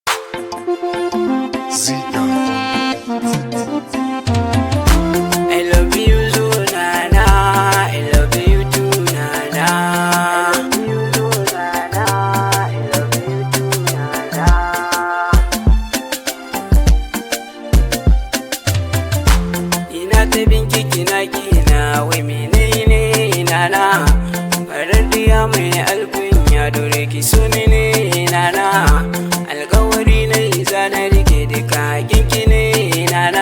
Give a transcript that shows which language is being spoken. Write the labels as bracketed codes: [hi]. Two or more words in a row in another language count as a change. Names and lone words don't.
[en] I love you so nana, I love you too nana. I love you too nana. [ha] Ina ta binki kina wai menene nana? Farar diya mai alkunya dole ki so ni ne nana. Alkawari na iza na rike duka kinki ne nana.